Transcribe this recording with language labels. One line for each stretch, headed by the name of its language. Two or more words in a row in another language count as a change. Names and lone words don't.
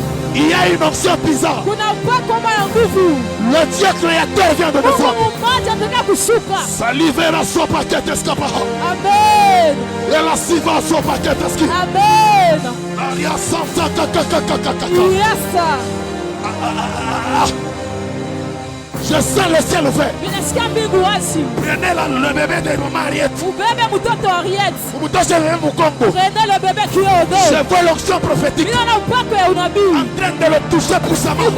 French: Il y a une onction bizarre. Le Dieu créateur vient de descendre. Salivera so paquet escapaha. Amen. Et la siva so paquet escapaha. Amen. Aria santa kakakakakaka. Yes. Je sens le ciel ouvert. Prenez le bébé de maman Ariette. Prenez le bébé qui est au dos. Je vois l'onction prophétique en train de le toucher pour sa main.